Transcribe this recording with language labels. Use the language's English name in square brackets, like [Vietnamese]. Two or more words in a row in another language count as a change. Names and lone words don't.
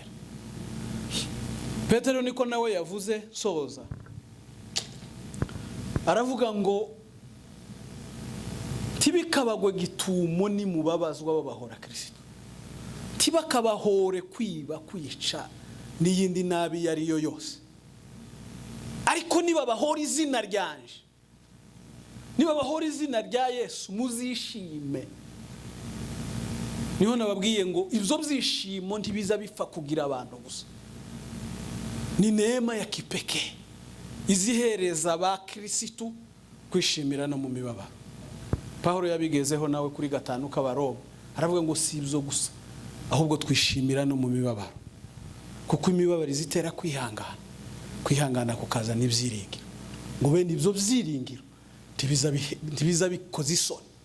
[Rundi] Petero niko nawe yavuze soza, aravuga ngo tibikabagwe gitumo ni mubabazwa babahora Kristo, tibakabahore kwiba, kwica n'iyindi nabi yari yo yose, ariko niba bahora izina ryanje niba bahora izina rya Yesu muzishime. Niho nababwiye ngo ibyo byishimo ntibiza bipfa kugira abantu gusa, ni [Swahili] neema ya kipekee [Rundi] izihereza abakirisitu kwishimira no mu mibabaro. Pawulo yabigezeho nawe kuri 5 k'Abaroma, aravuga ngo si ibyo gusa ahubwo twishimira no mu mibabaro, kuko imibabaro izitera kwihangana kukazana ibyiringiro, ngo bene ibyo byiringiro ntibiza bikoze isoni.